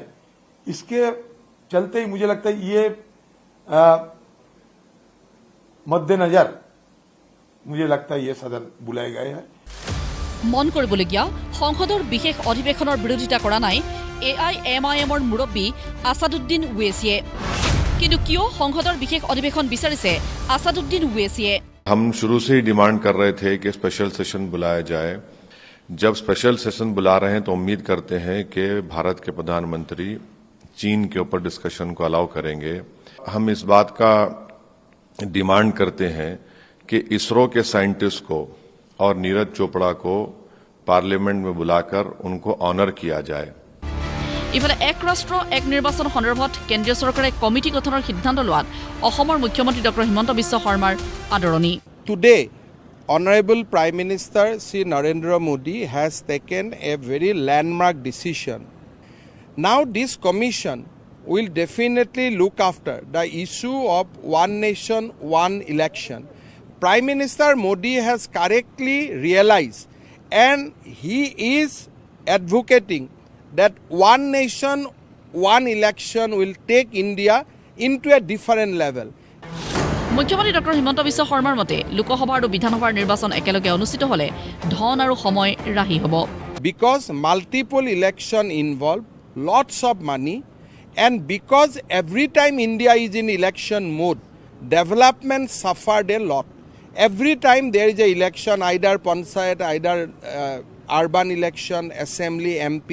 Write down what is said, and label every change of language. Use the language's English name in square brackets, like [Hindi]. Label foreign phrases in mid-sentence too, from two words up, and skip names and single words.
[Hindi] इसके चलते ही मुझे लगता है ये मद्देनजर मुझे लगता है ये सदन बुलाए गए हैं। [Assamese] মন কৰিবলগীয়া সংসদৰ বিশেষ অধিৱেশনৰ বিৰোধিতা কৰা নাই AIMIMৰ মুৰব্বী আছাদুদ্দিন ওৱেছিয়ে। কিন্তু কিয় সংসদৰ বিশেষ অধিৱেশন বিচাৰিছে আছাদুদ্দিন ওৱেছিয়ে? [Hindi] हम शुरू से ही डिमांड कर रहे थे कि [English] special session [Hindi] बुलाया जाए। जब [English] special session [Hindi] बुला रहे हैं तो उम्मीद करते हैं कि भारत के प्रधानमंत्री चीन के ऊपर डिस्कशन को अलाउ करेंगे। हम इस बात का डिमांड करते हैं कि इसरो के साइंटिस्ट को और नीरज चोपड़ा को पार्लियामेंट में बुलाकर उनको ऑनर किया जाए। [Assamese] ইফালে এক ৰাষ্ট্ৰ এক নিৰ্বাচন সন্দৰ্ভত কেন্দ্ৰীয় চৰকাৰে কমিটি গঠনৰ সিদ্ধান্ত লোৱাত অসমৰ মুখ্যমন্ত্ৰী ডক্টৰ হিমন্ত বিশ্ব শৰ্মাৰ আদৰণি। [English] Today, Honorable Prime Minister Sri Narendra Modi has taken a very landmark decision. Now this commission will definitely look after the issue of one nation, one election. Prime Minister Modi has correctly realized and he is advocating that one nation, one election will take India into a different level. [Assamese] মুখ্যমন্ত্ৰী ডক্টৰ হিমন্ত বিশ্ব শৰ্মাৰ মতে লোকসভা আৰু বিধানসভাৰ নিৰ্বাচন একেলগে অনুষ্ঠিত হ'লে ধন আৰু সময় ৰাহি হ'ব। [English] Because multiple election involve lots of money, and because every time India is in election mode, development suffered a lot. Every time there is a election, either panchayat, either urban election, assembly, MP.